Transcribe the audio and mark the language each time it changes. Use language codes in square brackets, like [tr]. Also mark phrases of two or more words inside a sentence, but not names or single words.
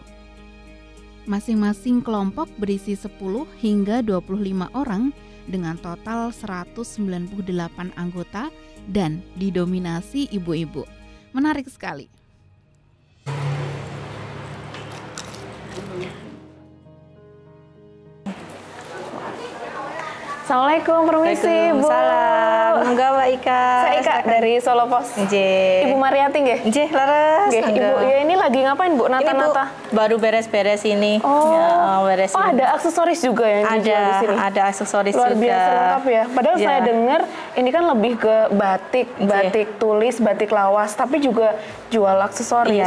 [id] Masing-masing kelompok berisi 10 hingga 25 orang dengan total 198 anggota dan didominasi ibu-ibu. Menarik sekali. Assalamualaikum, permisi Bu. Waalaikumsalam. Enggak Mbak Ika. Saya Ika dari Solo Pos. Nggih. Ibu Mariati nggih? [jv] Nggih, leres. [id] Nggih, Ibu. Ya ini lagi ngapain Bu? Nata-nata. Baru beres-beres ini. Oh. Ya, beres. Oh, ada aksesoris juga yang dijual di sini. Ada aksesoris luar juga. Biasa lengkap ya. Padahal saya dengar ini kan lebih ke batik, batik tulis, batik lawas, tapi juga jual aksesoris.